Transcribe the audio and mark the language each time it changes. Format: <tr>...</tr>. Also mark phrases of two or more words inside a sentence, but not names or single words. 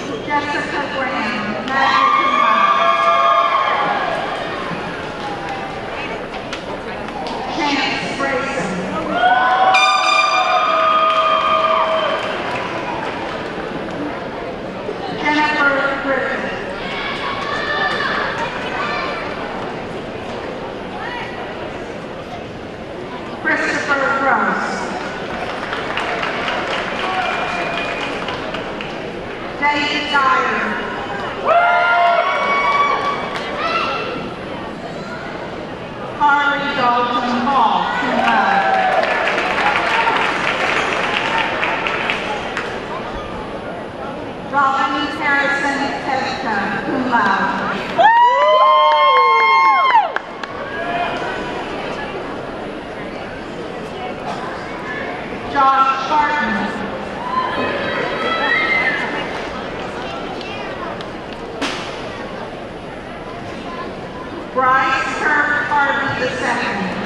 <en>Jessica Graham,</en> <la>magna cum laude.</la> <en>Chance Grayson. Jennifer Griffith. Christopher Gross. David Dyer. Harley Dalton Hall,</en> <la>cum laude.</la> <en>Robin Harrison Testa,</en> <la>cum laude.</la> <en>Josh Barton. Bryce Kirk Harvey II.</en>